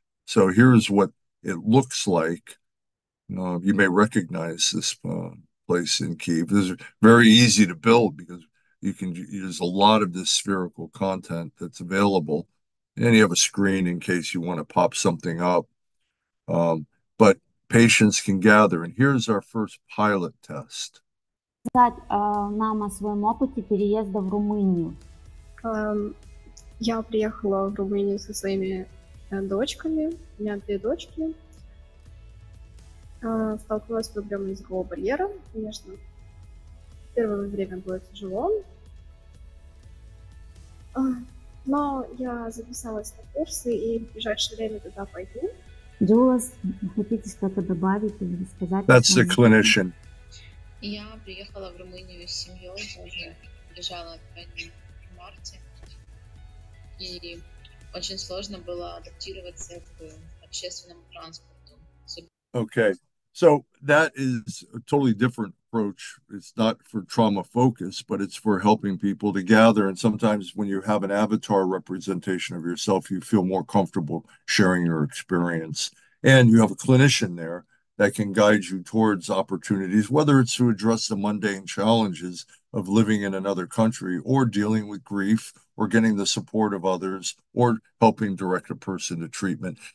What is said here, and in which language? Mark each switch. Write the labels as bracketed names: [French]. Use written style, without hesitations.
[English] So here's what it looks like. You may recognize this place in Kyiv. It's very easy to build because you can use a lot of this spherical content that's available, and you have a screen in case you want to pop something up. But patients can gather, and here's our first pilot test. [Russian] Нам о своем опыте переезда в Румынию. Я приехала в Румынию со своими дочками. У меня 2 дочки. Столкнулась с проблемой языкового барьера. Конечно, первое время было тяжело. Но я записалась на курсы и в ближайшее время туда пойду. Джулас, хотите что-то добавить или рассказать? [English] That's the clinician. [Russian] Я приехала в Румынию с семьей, уже лежала в раннем марте, и очень сложно было адаптироваться к общественному транспорту. [English] Okay, so that is a totally different approach. It's not for trauma focus, but it's for helping people to gather. And sometimes when you have an avatar representation of yourself, you feel more comfortable sharing your experience. And you have a clinician there that can guide you towards opportunities, whether it's to address the mundane challenges of living in another country or dealing with grief or getting the support of others or helping direct a person to treatment.